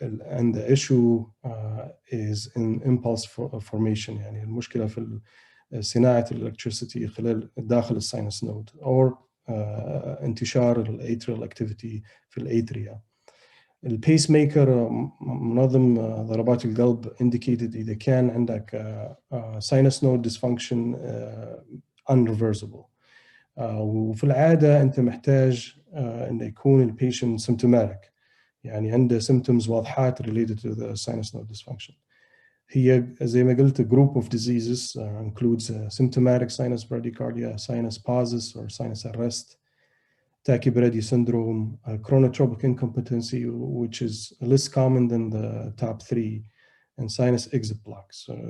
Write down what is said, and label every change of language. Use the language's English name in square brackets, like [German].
[English] And the issue is in impulse formation. [Arabic] يعني المشكلة في صناعة electricity خلال داخل الساينس نود or انتشار atrial activity في الاتريا. البيسميكر منظم ضربات القلب indicated إذا كان عندك sinus node dysfunction unreversible. وفي العادة أنت محتاج أن يكون البيشنت symptomatic، يعني عنده symptoms واضحات [English] related to the sinus node dysfunction. [Arabic] هي زي ما قلت [English] a group of diseases includes symptomatic sinus bradycardia, sinus pauses or sinus arrest, tachybrady syndrome, chronotropic incompetency, which is less common than the top three, and sinus exit blocks.